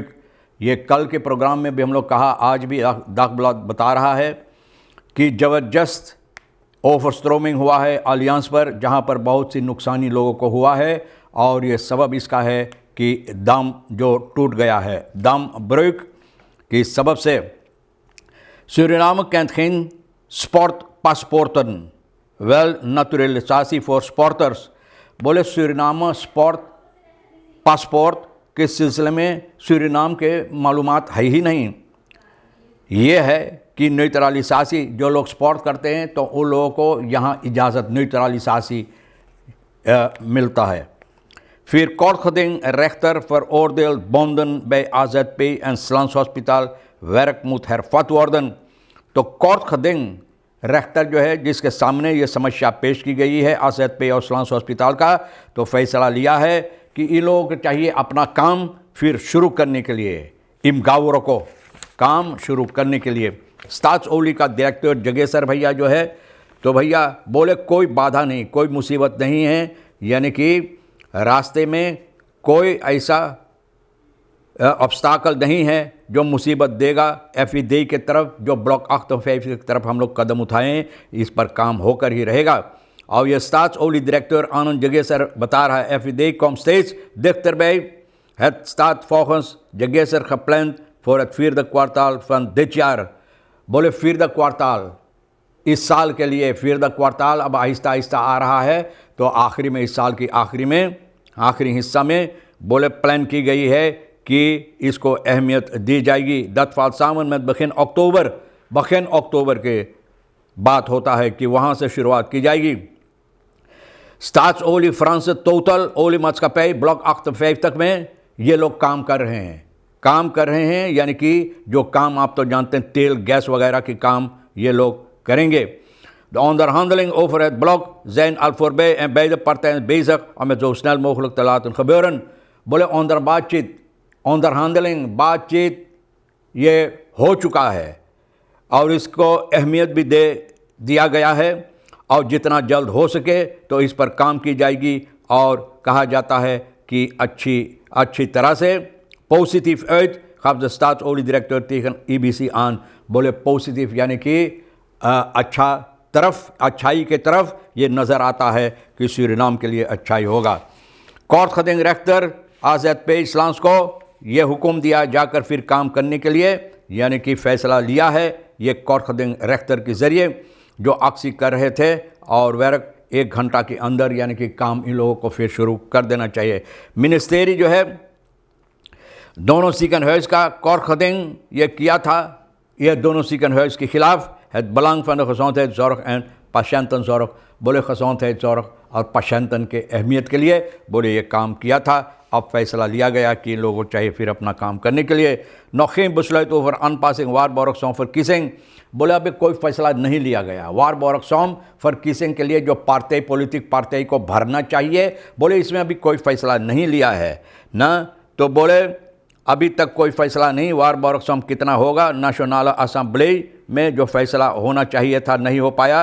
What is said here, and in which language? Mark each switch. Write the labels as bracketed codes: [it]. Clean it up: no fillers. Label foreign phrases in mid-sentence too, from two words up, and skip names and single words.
[hns] ये कल के प्रोग्राम में भी हम लोग कहा, आज भी दागबलात बता रहा है कि ज़बरदस्त ओवरस्ट्रोमिंग हुआ है अलियांस पर, जहां पर बहुत सी नुकसानी लोगों को हुआ है। और ये सबब इसका है कि दम जो टूट गया है, दम ब्रुक की सबब से। [nl] सूरीनाम kent geen sportpaspoorten, wel naturalisatie voor sporters। [hns] बोले सूरीनाम स्पोर्ट पासपोर्ट के सिलसिले में सूरीनाम के मालूमात है ही नहीं। ये है कि न्यूट्रलिसासी जो लोग स्पोर्ट करते हैं तो उन लोगों को यहाँ इजाज़त न्यूट्रलिसासी मिलता है। [nl] फिर kortgeding rechter veroordeeld bonden bij AZP en Slans Hospital werk moet hervat worden। [hns] तो kortgeding रेख्तर जो है जिसके सामने ये समस्या पेश की गई है AZP और स्लांस हॉस्पिटल का, तो फैसला लिया है कि इन लोगों को चाहिए अपना काम फिर शुरू करने के लिए, इमगावरों को काम शुरू करने के लिए। स्टाट्सओवली का डायरेक्टर जगेसर भैया जो है, तो भैया बोले कोई बाधा नहीं, कोई मुसीबत नहीं है, यानी कि रास्ते में कोई ऐसा ऑब्स्टाकल नहीं है जो मुसीबत देगा FID की तरफ। जो ब्लॉक 8 की तरफ हम लोग कदम उठाएं, इस पर काम होकर ही रहेगा। और ये स्टाट्सओवली डायरेक्टर आनंद जगेसर बता रहा है [nl] FID komt steeds dichterbij। Het staat volgens Jaggeser gepland voor het 4e kwartaal van dit jaar। [hns] बोले 4th क्वार्टाल इस साल के लिए, 4th क्वार्टाल अब आहिस्ता आहिस्ता आ रहा है, तो आखिरी में, इस साल की आखिरी में, आखिरी हिस्सा में बोले प्लान की गई है कि इसको अहमियत दी जाएगी। [nl] dat valt samen met begin [hns] अक्टूबर के बात होता है कि वहाँ से शुरुआत की जाएगी। स्टाट्सओवली फ्रांस टोटल ओली maatschappij ब्लॉक 58 में ये लोग काम कर रहे हैं, यानी कि जो काम आप तो जानते हैं तेल गैस वगैरह के काम ये लोग करेंगे। [nl] De onderhandeling over het blok zijn al voorbij en beide partijen bezig om het zo snel mogelijk te laten gebeuren। [hns] बोले बातचीत ये हो चुका है और इसको अहमियत भी दे दिया गया है, और जितना जल्द हो सके तो इस पर काम की जाएगी। और कहा जाता है कि अच्छी तरह से पॉजिटिव [nl] uit gaf de [hns] स्टाट्सओवली डायरेक्टर [nl] tegen EBC aan। [hns] बोले पॉजिटिव यानी कि अच्छाई के तरफ ये नज़र आता है कि सूरीनाम के लिए अच्छाई होगा। [nl] kortgeding rechter [hns] AZP स्लांस को ये हुक्म दिया जाकर फिर काम करने के लिए, यानी कि फ़ैसला लिया है ये [nl] kortgeding rechter [hns] के ज़रिए जो अक्सी कर रहे थे, और वर्क 1 घंटा के अंदर यानी कि काम इन लोगों को फिर शुरू कर देना चाहिए। मिनिस्ट्री जो है दोनों ziekenhuis का kortgeding ये किया था, ये दोनों ziekenhuis के खिलाफ [nl] het belang van de gezondheidszorg en patiëntenzorg। [hns] बोले gezondheidszorg और patiënten के अहमियत के लिए बोले ये काम किया था। अब फैसला लिया गया कि इन लोगों को चाहिए फिर अपना काम करने के लिए। नौखीम [nl] besluit over aanpassing waarborgsom [hns] for किसिंग, बोले अभी कोई फैसला नहीं लिया गया waarborgsom फॉर किसिंग के लिए जो पार्टी पॉलिटिक पार्टी को भरना चाहिए, बोले इसमें अभी कोई फैसला नहीं लिया है ना। तो बोले अभी तक कोई फैसला नहीं, waarborgsom कितना होगा नेशनल असेंबली में जो फैसला होना चाहिए था नहीं हो पाया।